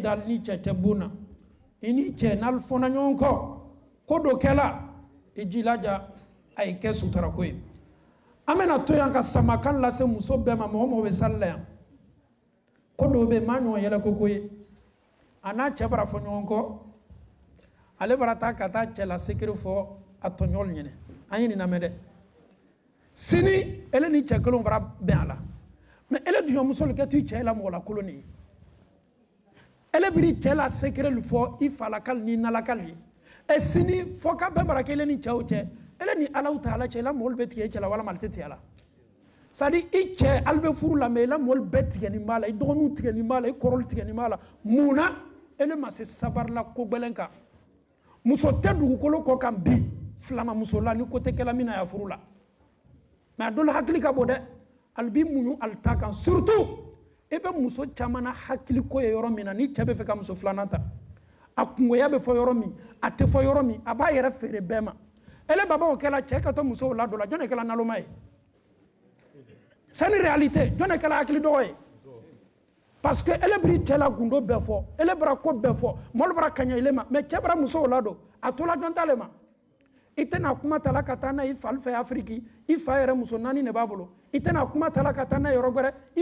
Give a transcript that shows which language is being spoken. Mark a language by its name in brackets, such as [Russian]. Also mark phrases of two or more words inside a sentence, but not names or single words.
[Bambara] dali ni cɛ tɛ bon na i n'i cɛ n'aw fɔnna ɲɔgɔn kɔ ko dɔ kɛla i jilaja a ye kɛ sutara ko ye an bɛna to yan ka samakan lase muso bɛɛ ma mɔgɔ mɔgɔ bɛ sali la yan ko dɔw bɛ yen maa ɲɔgɔn yɛlɛ koko ye a n'a cɛ bara fɔ ɲɔgɔn kɔ ale bara taa ka taa cɛ la sekere fɔ a tɔɲɔgɔn ɲɛnɛ an ye nin lamɛn dɛ sini ele ni cɛ kelen bara bɛn a la mais ele duɲɔmuso le kɛ to i cɛ la mɔgɔ la kolon ye ele biri cɛ la sekere le fɔ i falakali ni nalakali e sini fɔ ka bɛɛ bara kelen ni cɛ o cɛ ele ni Alahu Taala cɛ la mɔgɔ bɛ tigɛ i cɛ la walima ale tɛ tigɛ la [French] c'est à dire [Bambara] i cɛ ale bɛ furu la mais la mɔgɔ bɛɛ tigɛ nin b'a la i dɔgɔninw tigɛ nin b'a la i kɔrɔw tigɛ nin b'a la mun na ele ma se sabarila ko gbɛlɛn kan muso tɛ dugukolo kɔ kan bi silama muso la ni ko tɛ kɛla min na ya furu la mais a dɔ la hakili ka bɔ dɛ ali bi muɲu ali ta kan surtout i bɛ muso caman na hakili ko ye yɔrɔ min na ni cɛ bɛ fɛ ka muso filanan ta a kungoya bɛ fɔ yɔrɔ min a tɛ fɔ yɔrɔ min a b'a yɛrɛ feere bɛɛ ma ele baba o kɛla cɛ ka to musow la dɔ la jɔn de kɛla naloma ye [French] c'est une réalité [Bambara] jɔn de kɛla hakili dɔgɔ ye [French] parce que [Bambara] ele biri cɛ la gundo bɛɛ fɔ ele bara ko bɛɛ fɔ mɔlu bara kaɲa ile ma mais cɛ bara musow la dɔ a tola jɔn t'ale ma i tɛna kuma ta la ka taa n'a ye i fali fɛ Afiriki i fa yɛrɛ muso 4 de b'a bolo i tɛna kuma ta la ka taa n'a ye yɔrɔ wɛrɛ i